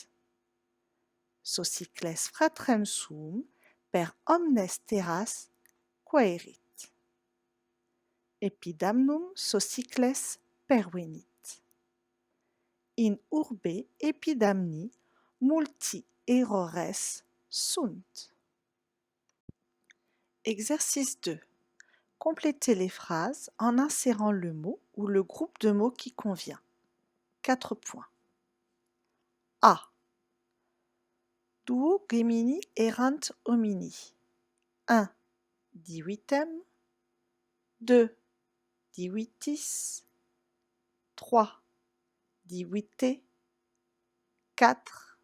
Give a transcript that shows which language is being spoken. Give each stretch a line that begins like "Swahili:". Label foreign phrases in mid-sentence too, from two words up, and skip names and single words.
Latin: Socycles fratrem suum per omnes terras quaerit. Epidamnum Socycles pervenit. In urbe epidamni multi errores sunt.
French: Exercice 2. Complétez les phrases en insérant le mot ou le groupe de mots qui convient. 4 points. A.
Latin: Duo Gemini errant homini. 1. Divitem. 2. Divitis. 3. Divite. 4.